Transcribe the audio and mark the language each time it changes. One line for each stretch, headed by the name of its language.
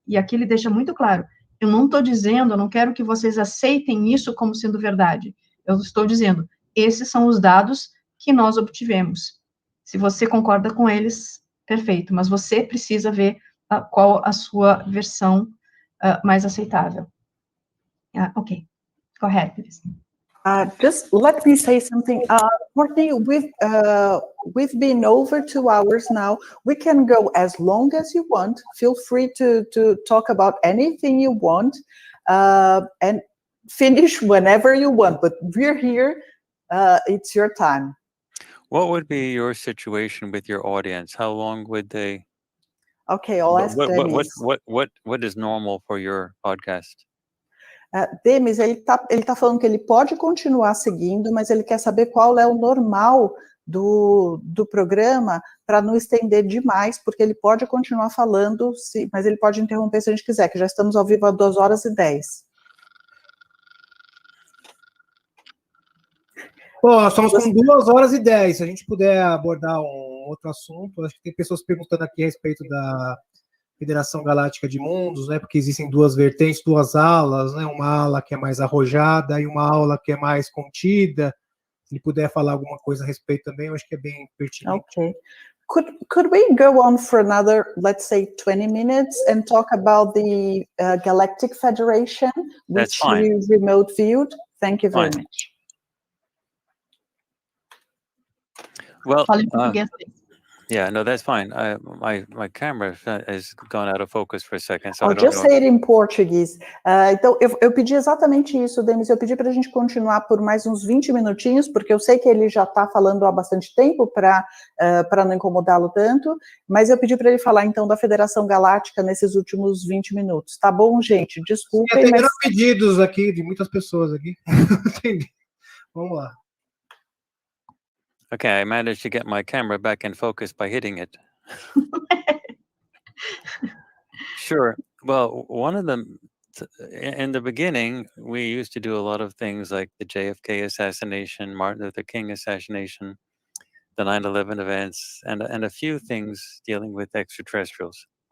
Portuguese: E aqui ele deixa muito claro, eu não estou dizendo, eu não quero que vocês aceitem isso como sendo verdade. Eu estou dizendo, esses são os dados que nós obtivemos. Se você concorda com eles, perfeito, mas você precisa ver qual a sua versão mais aceitável.
English: Ok, go ahead, please. Just let me say something. Courtney, we've been over 2 hours now. We can go as long as you want. Feel free to talk about anything you want and finish whenever you want. But we're here. It's your time. What would be your situation with your audience? How long would they? Okay, I'll ask Demis. What is normal for your podcast?
Portuguese: Demis, ele tá falando que ele pode continuar seguindo, mas ele quer saber qual é o normal do programa para não estender demais, porque ele pode continuar falando, mas ele pode interromper se a gente quiser, que já estamos ao vivo há 2h10. Bom, nós estamos com 2h10. Se a gente puder abordar um outro assunto, acho que tem pessoas perguntando aqui a respeito da Federação Galáctica de Mundos, né? Porque existem 2 vertentes, 2 alas, né? Uma ala que é mais arrojada e uma aula que é mais contida. Se ele puder falar alguma coisa a respeito também, eu acho que é bem pertinente.
English: Okay. Could we go on for another, let's say, 20 minutes and talk about the Galactic Federation, which you remote viewed? Thank you very much. Well, yeah, no, that's fine. My camera has gone out of focus for a second, so I don't just say it in Portuguese.
Portuguese: Então, eu pedi exatamente isso, Demis. Eu pedi para a gente continuar por mais uns 20 minutinhos, porque eu sei que ele já está falando há bastante tempo para não incomodá-lo tanto, mas eu pedi para ele falar, então, da Federação Galáctica nesses últimos 20 minutos. Tá bom, gente? Desculpem, mas... Tem pedidos aqui de muitas pessoas aqui. Entendi. Vamos lá.
English: Okay, I managed to get my camera back in focus by hitting it. Sure. Well, one of them, in the beginning, we used to do a lot of things like the JFK assassination, Martin Luther King assassination, the 9/11 events, and a few things dealing with extraterrestrials.